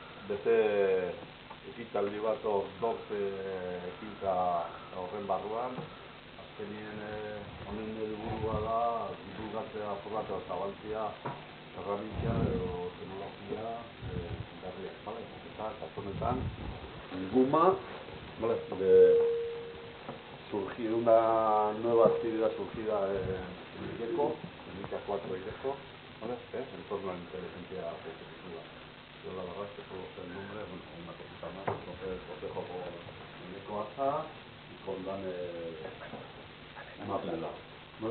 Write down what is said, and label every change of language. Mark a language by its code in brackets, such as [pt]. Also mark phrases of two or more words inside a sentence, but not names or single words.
[eu] beste ekitaldi bat dok ekintza horren barruan, azkenien honen helburua da divulgatzea, formatzea, zabaltzea, herramienta edo teknologia berriak, bale? Eta kasu honetan, [es] Guma, vale, una nueva actividad surgida en IDECO, en ICA 4 IDECO, ¿vale? En torno a la inteligencia competitiva. Yo la verdad es que solo sé el nombre, bueno, una cosita más, entonces os dejo con IDECO ASA y con Dane Mapela, ¿vale?